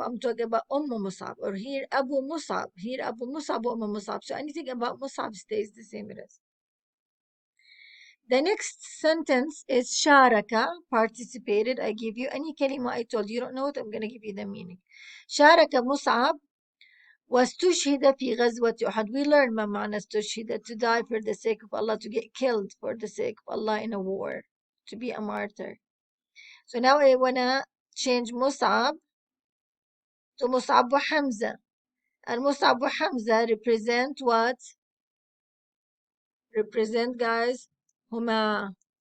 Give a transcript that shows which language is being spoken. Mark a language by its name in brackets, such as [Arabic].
[English] I'm talking about Musab. Or here Abu Musab. Here Abu Musab or Musab. So anything about Musab stays the same as. The next sentence is شارك, participated. I give you any kalima I told you. You don't know it, I'm going to give you the meaning. [Arabic] شارك مصعب واستشهد في غزوة أحد. [English] We learn [Arabic] ما معنى استشهد, [English] to die for the sake of Allah, to get killed for the sake of Allah in a war, to be a martyr. So now I want to change مصعب to مصعب وحمزة. And مصعب وحمزة represent what? Represent, guys, هما.